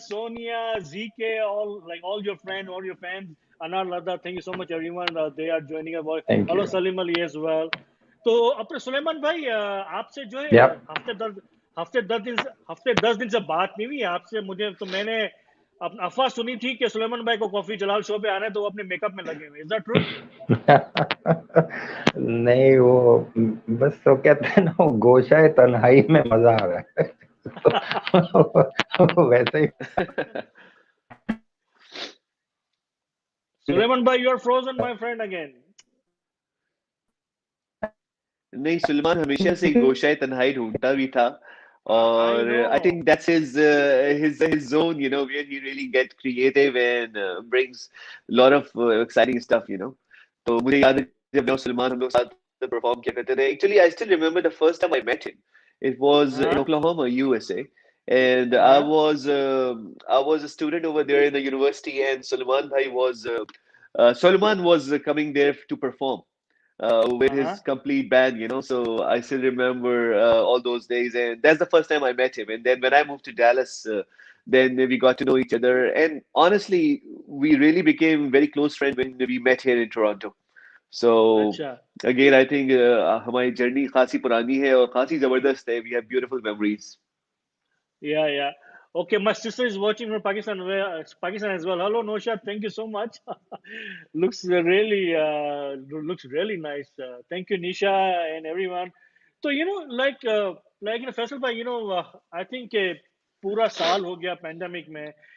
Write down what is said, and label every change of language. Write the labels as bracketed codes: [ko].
[en] Sonia, ZK, all your friends, all your fans. Anar Lada, thank you so much, everyone. They are joining us. Thank Hello, you. Salim Ali as well. [hi] तो अपने सुलेमान भाई आपसे जो है [en] Yep. [hi] हफ्ते 10 दिन से बात नहीं हुई आपसे. मैंने अफवाह सुनी थी कि सुलेमान भाई को कॉफी जलाल शो पे आना है, तो वो अपने मेकअप में लगे हुए. [en] Is that true? [hi] नहीं, वो बस तो कहते हैं ना, वो गोशाए तन्हाई में मजा आ रहा है. तो वैसे ही. सुलेमान भाई, [en] you are frozen, my friend, again. [hi] नहीं, सुलेमान हमेशा से गोशाए तन्हाई ढूंढता भी था. [en] I [hi] और [en] I know. think that's his zone, where he really gets creative and brings a lot of exciting stuff. [hi] तो मुझे याद है जब मैं और सलमान हम लोग साथ परफॉर्म किया करते थे. [en] Actually, I still remember the first time I met him. It was in [hi] हाँ [en] Oklahoma, USA, and [hi] हाँ [en] I was a student over there in the university, and Sulman was coming there to perform with his [hi] हाँ. [en] complete band. So I still remember all those days, and that's the first time I met him. And then when I moved to Dallas, then we got to know each other, and honestly, we really became very close friends when we met here in Toronto. So [hi] अच्छा. [en] again, I think [hi] हमारी journey खासी पुरानी है और खासी जबरदस्त है. [en] We have beautiful memories. Yeah, yeah. Okay, my sister is watching from Pakistan, Pakistan as well. Hello, Nosha. Thank you so much. Looks really nice. Thank you, Nisha and everyone. So Faisal bhai, I think [hi] पूरा साल हो गया [en] pandemic में.